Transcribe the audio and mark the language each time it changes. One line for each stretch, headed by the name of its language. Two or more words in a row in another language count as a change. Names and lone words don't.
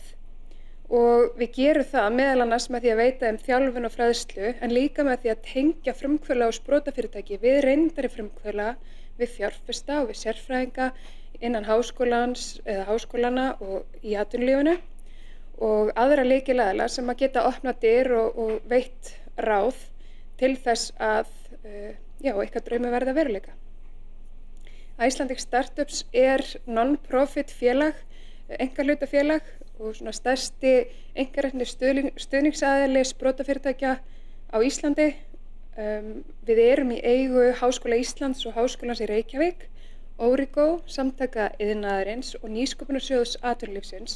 Icelandic: Og við gerum það meðal annars með því að veita þeim þjálfun og fræðslu en líka með því að tengja frumkvöðla og sprotafyrirtæki við reyndari frumkvöðla, við fjárfesta og við sérfræðinga innan háskólans eða háskólana og í atvinnulífinu og aðra lykilaðila sem að geta opnað dyr og veitt ráð til þess að ykkar draumi verða veruleika. Icelandic Startups er non-profit félag, einkahlutafélag og svona stærsti einkarekni stuðningsaðili sprotafyrirtækja á Íslandi. Við erum í eigu Háskóla Íslands og Háskólans í Reykjavík, Origo, Samtaka iðnaðarins og Nýsköpunarsjóðs atvinnulífsins.